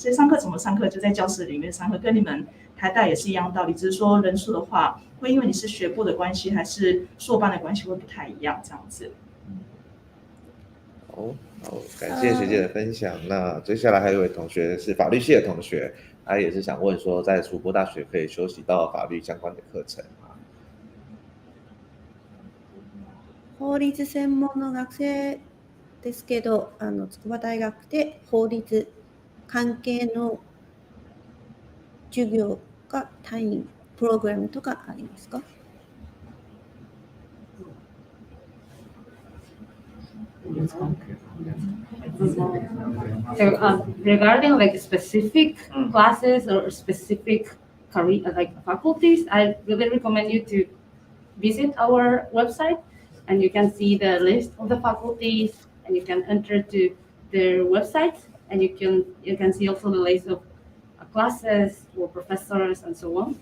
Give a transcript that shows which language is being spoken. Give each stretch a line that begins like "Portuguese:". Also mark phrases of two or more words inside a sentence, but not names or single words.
Chinese: 所以上课怎么上课，就在教室里面上课，跟你们台大也是一样道理，只是说人数的话，会因为你是学部的关系还是硕班的关系会不太一样这样子。好，感谢学姐的分享。那接下来还有一位同學是法律系的同學，他也是想問說，在筑波大學可以修習到法律相關的課程嗎？
Japanese: 法律専門の學生ですけど、筑波大学で法律関係の授業が単位プログラムとかありますか？
English: So regarding like specific classes or specific career like faculties, I really recommend you to visit our website, and you can see the list of the faculties, and you can enter to their websites, and you can see also the list of classes or professors and so on.